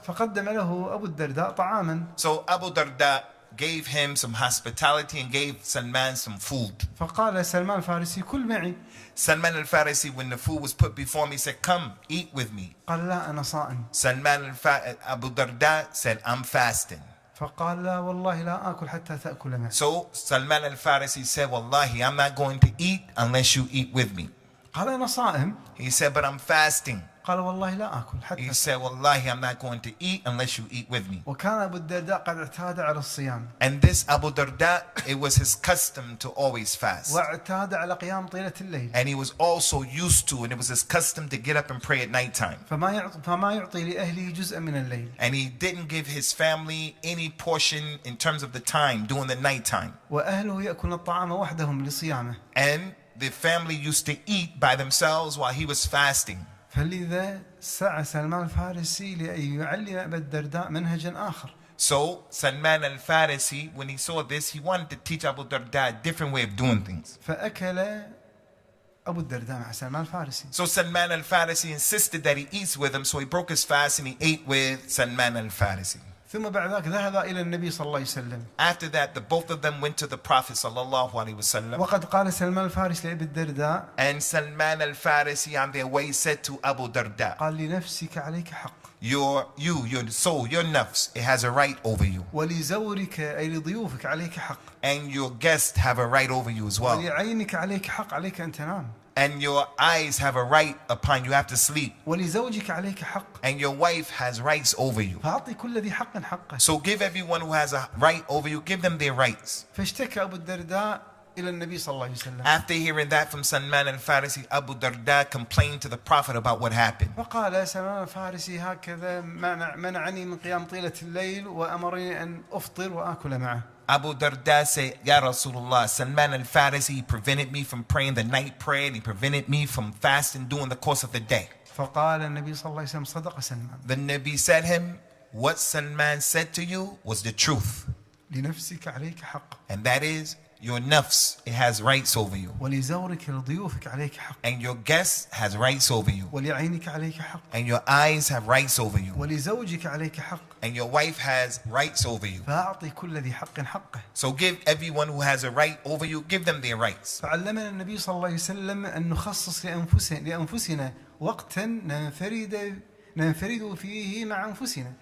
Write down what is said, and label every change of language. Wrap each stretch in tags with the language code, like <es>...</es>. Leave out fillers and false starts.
<ar>فقدم له أبو الدرداء طعاما.</ar> <en>So Abu Darda gave him some hospitality and gave Salman some food.</en> <ar>فقال سلمان الفارسي كل معي.</ar> <en>Salman al-Farisi, when the food was put before him, he said, come, eat with me.</en> <ar>قال لا أنا صائم.</ar> <en>Abu Darda said, I'm fasting.</en> <ar>فقال لا والله لا آكل حتى تأكل معي.</ar> <en>So Salman al-Farisi said, Wallahi, I'm not going to eat unless you eat with me.</en> <ar>قال أنا صائم.</ar> <en>He said, but I'm fasting.</en> <ar>قال والله لا آكل حتى.</ar> <en>He said, Wallahi, I'm not going to eat unless you eat with me.</en> <ar>وكان أبو الدرداء قد اعتاد على الصيام.</ar> <en>And this Abu Darda, it was his custom to always fast.</en> <ar>واعتاد على قيام طيلة الليل.</ar> <en>And he was also used to, and it was his custom to get up and pray at night time.</en> <ar>فما يعطي لأهله جزءا من الليل.</ar> <en>And he didn't give his family any portion in terms of the time during the night time.</en> <ar>وأهله يأكلون الطعام وحدهم لصيامه.</ar> <en>And the family used to eat by themselves while he was fasting.</en> <ar>فلذا سعى سلمان الفارسي لأن يعلم أبا الدرداء منهجا آخر.</ar> <en>So Salman al-Farisi, when he saw this, he wanted to teach Abu Darda a different way of doing things.</en> <ar>فأكل أبو الدرداء مع سلمان الفارسي.</ar> <en>So Salman al-Farisi insisted that he eats with him, so he broke his fast and he ate with Salman al-Farisi.</en> <ar>ثم بعد ذلك ذهب إلى النبي صلى الله عليه وسلم.</ar> <en>After that, the both of them went to the Prophet sallallahu alaihi wasallam.</en> <ar>وقد قال سلمان الفارسي لأبي الدرداء.</ar> <en>And Salman al-Farisi on their way said to Abu Darda,</en> <ar>قال لنفسك عليك حق.</ar> <en>your soul, your nafs, it has a right over you.</en> <ar>ولزورك أي لضيوفك عليك حق.</ar> <en>And your guests have a right over you as well.</en> <ar>ولعينك عليك حق عليك أن تنام.</ar> <en>And your eyes have a right upon you, have to sleep.</en> <ar>ولزوجك عليك حق.</ar> <en>And your wife has rights over you.</en> <ar>فأعطي كل ذي حق حقه.</ar> <en>So give everyone who has a right over you, give them their rights.</en> <ar>فاشتكى أبو الدرداء إلى النبي صلى الله عليه وسلم.</ar> <en>After hearing that from Salman al-Farisi, Abu Darda complained to the Prophet about what happened.</en> <ar>فقال سلمان الفارسي هكذا منعني من قيام طيلة الليل وأمرني أن أفطر وآكل معه.</ar> <en>Abu Darda said, Ya Rasulullah, Salman al-Farisi, he prevented me from praying the night prayer, and he prevented me from fasting during the course of the day.</en> <ar>فقال النبي صلى الله عليه وسلم صدق سلمان.</ar> <en>The Nabi said him, what Salman said to you was the truth.</en> <ar>لنفسك عليك حق.</ar> <en>And that is, your nafs, it has rights over you.</en> <ar>ولزورك لضيوفك عليك حق.</ar> <en>And your guest has rights over you.</en> <ar>ولعينك عليك حق.</ar> <en>And your eyes have rights over you.</en> <ar>ولزوجك عليك حق.</ar> <en>And your wife has rights over you.</en> <ar>فأعطي كل ذي حق حقه.</ar> <en>So give everyone who has a right over you, give them their rights.</en> <ar>فعلمنا النبي صلى الله عليه وسلم أن نخصص لأنفسنا وقتا ننفرد فيه مع أنفسنا.</ar>